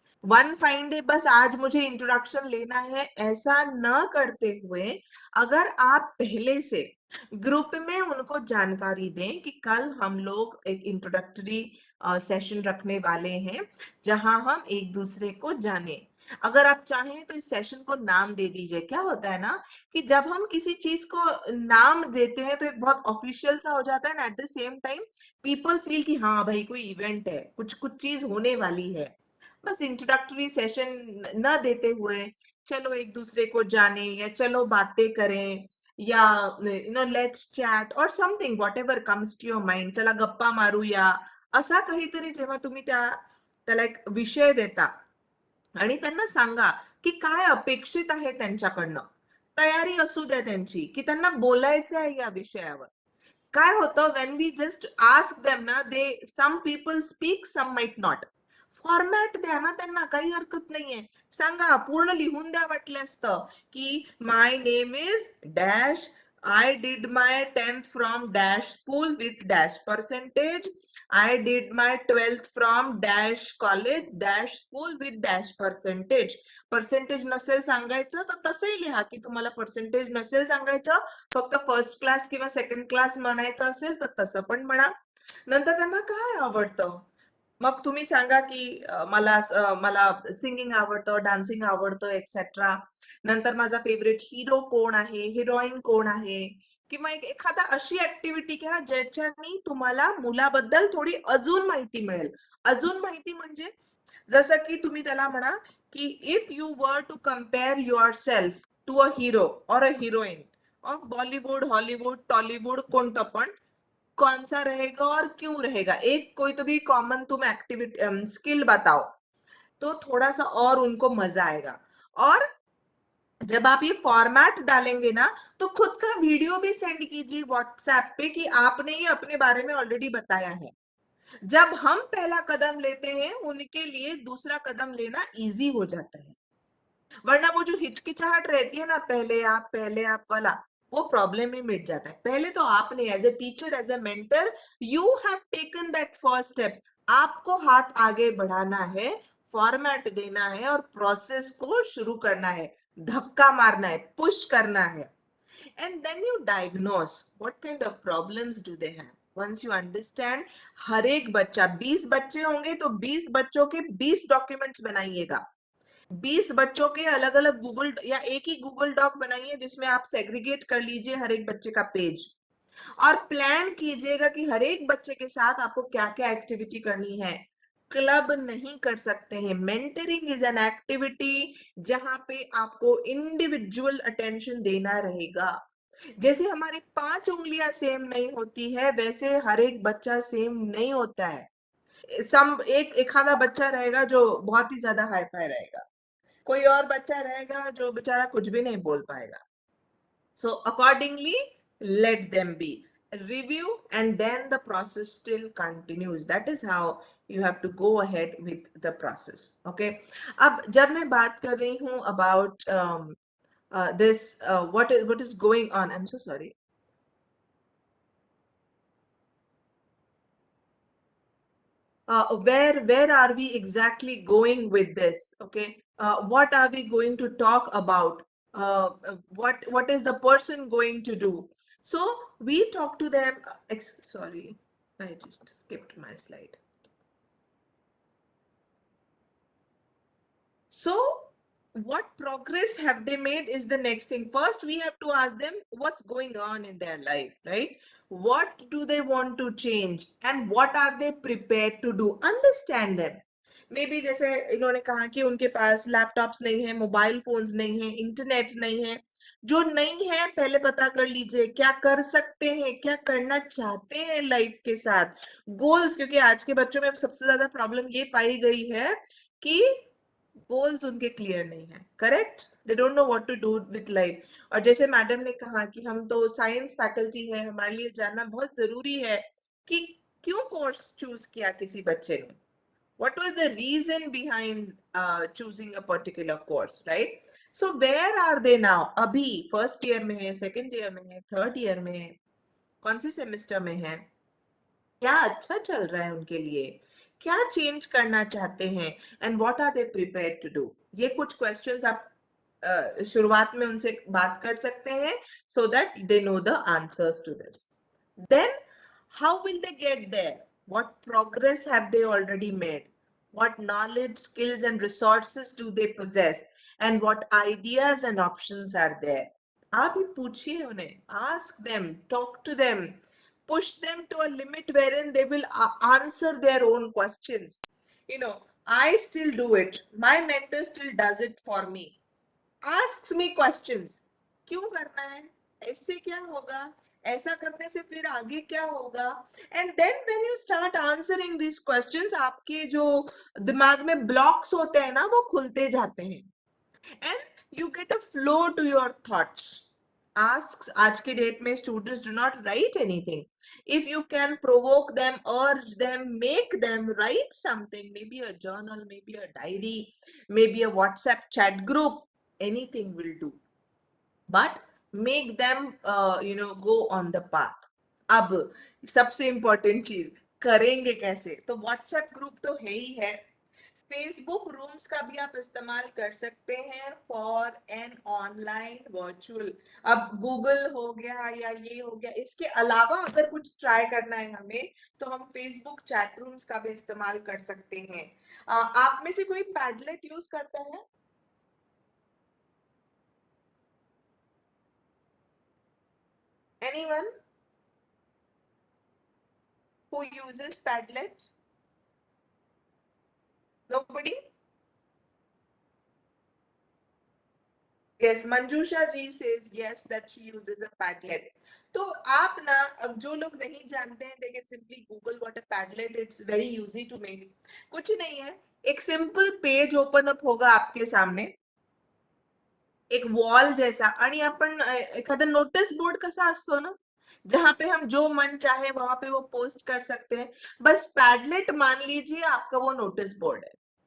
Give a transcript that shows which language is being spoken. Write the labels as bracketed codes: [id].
[hi] One fine day बस आज मुझे इंट्रोडक्शन लेना है ऐसा न करते हुए, अगर आप पहले से ग्रुप में उनको जानकारी दें कि कल हम लोग एक इंट्रोडक्टरी सेशन रखने वाले हैं, जहां हम एक दूसरे को जाने। अगर आप चाहें तो इस सेशन को नाम दे दीजिए। क्या होता है ना, कि जब हम किसी चीज को नाम देते हैं तो एक बहुत ऑफिशियल सा हो जाता है ना, [en] at the same time people feel [hi] कि हाँ भाई कोई इवेंट है, कुछ कुछ चीज होने वाली है। बस इंट्रोडक्टरी सेशन न देते हुए, चलो एक दूसरे को जाने, या चलो बातें करें, [mr] या [en] you know let's chat or something, whatever comes to your mind, [mr] चला गप्पा मारूया, असा काहीतरी जेव्हा तुम्ही त्याला एक विषय देता आणि त्यांना सांगा की काय अपेक्षित आहे त्यांच्याकडनं, तयारी असू द्या त्यांची की त्यांना बोलायचं आहे या विषयावर। काय होतं, [en] When we just ask them ना, they some people speak, some might not. [mr] Format द्या ना त्यांना, काही हरकत नाहीये, सांगा, पूर्ण लिहून द्या वाटल्यास तर, की [en] My name is dash, I did my 10th from dash school with dash percentage. I did my 12th from dash college dash school with dash percentage. [mr] Percentage नसेल सांगायचं तर तसंही लिहा की तुम्हाला पर्सेंटेज नसेल सांगायचं, फक्त फर्स्ट क्लास किंवा सेकंड क्लास म्हणायचं असेल तर तसं पण म्हणा। नंतर त्यांना काय आवडतं, मग तुम्ही सांगा की मला सिंगिंग आवडतं, डान्सिंग आवडतं एक्सेट्रा। नंतर माझा फेवरेट हिरो कोण आहे, हिरोईन कोण आहे, किंवा एखादा अशी ऍक्टिव्हिटी घ्या ज्याच्यानी तुम्हाला मुलाबद्दल थोडी अजून माहिती मिळेल। अजून माहिती म्हणजे जसं की तुम्ही त्याला म्हणा की [en] if you were to compare yourself to a hero or a heroine of Bollywood, Hollywood, Tollywood, [hi] कोणतं पण, कौन सा रहेगा और क्यों रहेगा, एक कोई तो भी कॉमन तुम एक्टिविटी स्किल बताओ, तो थोड़ा सा और उनको मजा आएगा। और जब आप ये फॉर्मेट डालेंगे ना, तो खुद का वीडियो भी सेंड कीजिए व्हाट्सएप पे कि आपने ये अपने बारे में ऑलरेडी बताया है। जब हम पहला कदम लेते हैं, उनके लिए दूसरा कदम लेना इजी हो जाता है। वरना वो जो हिचकिचाहट रहती है ना, पहले आप वाला, वो प्रॉब्लम ही मिट जाता है। पहले तो आपने [en] As a teacher, as a mentor, you have taken that first step. [hi] आपको हाथ आगे बढ़ाना है, फॉर्मेट देना है और प्रोसेस को शुरू करना है, धक्का मारना है, पुश करना है। [en] And then you diagnose what kind of problems do they have. Once you understand, [hi] हर एक बच्चा, 20 बच्चे होंगे तो 20 बच्चों के 20 डॉक्यूमेंट्स बनाइएगा। 20 बच्चों के अलग अलग गूगल या एक ही गूगल डॉक बनाइए जिसमें आप सेग्रीगेट कर लीजिए हर एक बच्चे का पेज। और प्लान कीजिएगा कि हर एक बच्चे के साथ आपको क्या क्या एक्टिविटी करनी है। क्लब नहीं कर सकते हैं। [en] mentoring is an activity [hi] जहां पे आपको इंडिविजुअल अटेंशन देना रहेगा। जैसे हमारी 5 उंगलियां सेम नहीं होती है, वैसे हर एक बच्चा सेम नहीं होता है। एक आधा बच्चा रहेगा जो बहुत ही ज्यादा हाई फाई रहेगा, कोई और बच्चा रहेगा जो बेचारा कुछ भी नहीं बोल पाएगा। [en] So accordingly, let them be. Review and then the process still continues. That is how you have to go ahead with the process. Okay. [hi] अब जब मैं बात कर रही हूँ [en] about this, what is going on? I'm so sorry. Where are we exactly going with this? Okay, what are we going to talk about? What is the person going to do? So we talk to them. Sorry, I just skipped my slide. So what progress have they made is the next thing. First, we have to ask them what's going on in their life, right? What do they want to change and what are they prepared to do? Understand them. [hi] Maybe जैसे इन्होंने कहा कि उनके पास laptops नहीं है, mobile phones नहीं है, internet नहीं है। जो नहीं है पहले पता कर लीजिए क्या कर सकते हैं, क्या करना चाहते हैं लाइफ के साथ, गोल्स। क्योंकि आज के बच्चों में सबसे ज्यादा प्रॉब्लम ये पाई गई है कि गोल्स उनके क्लियर नहीं है। [en] Correct, they don't know what to do with life. [hi] और जैसे मैडम ने कहा कि हम तो साइंस फैकल्टी है, हमारे लिए जानना बहुत जरूरी है कि क्यों कोर्स चूज किया किसी बच्चे ने, [en] what was the reason behind choosing a particular course, right? So where are they now? [hi] अभी फर्स्ट ईयर में है, सेकेंड ईयर में है, थर्ड ईयर में है, कौन से सेमेस्टर में है, क्या अच्छा चल रहा है उनके लिए, क्या चेंज करना चाहते हैं, [en] And what are they prepared to do. [hi] ये कुछ क्वेश्चंस आप शुरुआत में उनसे बात कर सकते हैं [en] so that they know the answers to this. Then how will they get there? What progress have they already made? What knowledge, skills and resources do they possess? And what ideas and options are there? [hi] आप ही पूछिए उन्हें, [en] ask them, talk to them, push them to a limit wherein they will answer their own questions. You know, I still do it. My mentor still does it for me. Asks me questions. [hi] क्यों करना है, ऐसे क्या होगा, ऐसा करने से फिर आगे क्या होगा, [en] and then when you start answering this questions, [hi] आपके जो दिमाग में ब्लॉक्स होते हैं ना वो खुलते जाते हैं, [en] And you get a flow to your thoughts. Asks, [hi] आज के डेट में [en] Students do not write anything. If you can provoke them, urge them, make them write something, maybe a journal, maybe a diary, maybe a WhatsApp chat group, anything will do. But make them go on the path. [hi] अब सबसे important चीज, करेंगे कैसे? तो WhatsApp group तो है ही है, Facebook rooms का भी आप इस्तेमाल कर सकते हैं [en] For an online virtual. [hi] अब गूगल हो गया या ये हो गया, इसके अलावा अगर कुछ ट्राई करना है हमें तो हम फेसबुक चैट रूम्स का भी इस्तेमाल कर सकते हैं। आप में से कोई पैडलेट यूज करता है? [en] Anyone who uses Padlet? Nobody? Yes, Manjusha ji says yes that she uses a Padlet. [hi] तो आप ना, अब जो लोग नहीं जानते हैं, [en] they can simply Google what a Padlet. It's very easy to make. [hi] कुछ नहीं है, एक सिंपल पेज ओपन अप होगा आपके सामने, एक वॉल जैसा, [mr] आणि आपण एखादा नोटीस बोर्ड कसा असतो ना, [hi] जहां पे हम जो मन चाहे वहां पे वो पोस्ट कर सकते हैं, बस पैडलेट मान लीजिए आपका वो नोटिस बोर्ड है।